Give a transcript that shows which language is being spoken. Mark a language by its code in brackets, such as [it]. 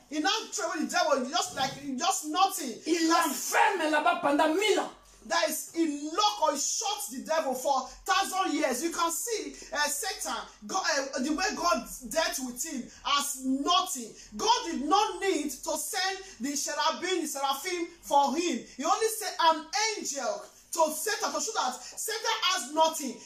[en] He now threw away the devil just nothing. [fr] Il l'enferme là-bas pendant 1000 ans. [en] That is, he locked or he shut the devil for 1,000 years. You can see Satan, God, the way God dealt with him as nothing. God did not need to send the seraphim for him. He only sent an angel to Satan to show that Satan has nothing.